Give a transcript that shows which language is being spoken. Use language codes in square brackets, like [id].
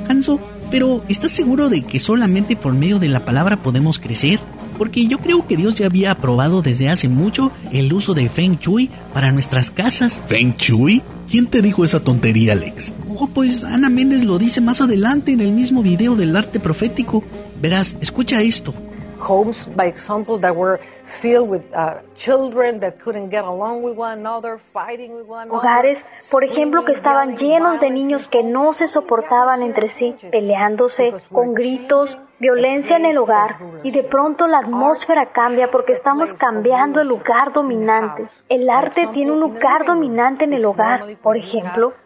[es] Hanzo, ¿pero estás seguro de que solamente por medio de la palabra podemos crecer? Porque yo creo que Dios ya había aprobado desde hace mucho el uso de Feng Shui para nuestras casas. ¿Feng Shui? ¿Quién te dijo esa tontería, Alex? Oh, pues Ana Méndez lo dice más adelante en el mismo video del arte profético. Verás, escucha esto. [en] Homes, by example, that were filled with children that couldn't get along with one another, fighting with one another. [es] Hogares, por ejemplo, que estaban llenos de niños que no se soportaban entre sí, peleándose, con gritos, violencia en el hogar, y de pronto la atmósfera cambia porque estamos cambiando el lugar dominante. El arte tiene un lugar dominante en el hogar, por ejemplo.